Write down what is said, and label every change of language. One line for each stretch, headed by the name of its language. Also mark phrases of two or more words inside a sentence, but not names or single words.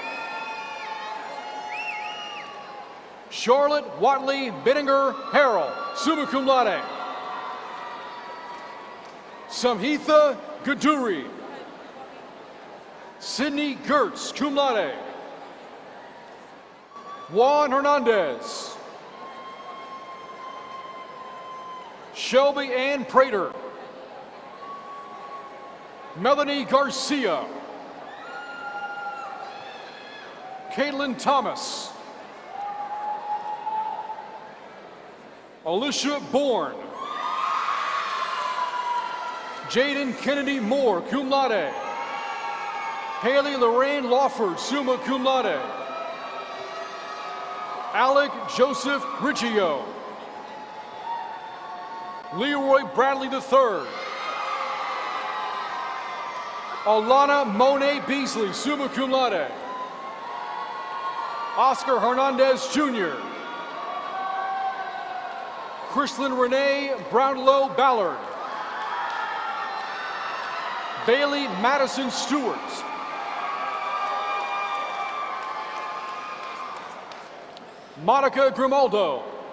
English: Charlotte Watley Bittinger Harrell,
Latin: summa cum laude.
English: Samhitha Gaduri. Sydney Gertz,
Latin: cum laude.
English: Juan Hernandez. Shelby Ann Prater. Melanie Garcia. Caitlin Thomas. Alicia Bourne. Jaden Kennedy Moore,
Latin: cum laude.
English: Haley Lorraine Lawford,
Latin: summa cum laude.
English: Alec Joseph Riggio. Leroy Bradley III. Alana Monet Beasley,
Latin: summa cum laude.
English: Oscar Hernandez Jr. Kristlyn Renee Brownlow Ballard. Bailey Madison Stewart. Monica Grimaldo.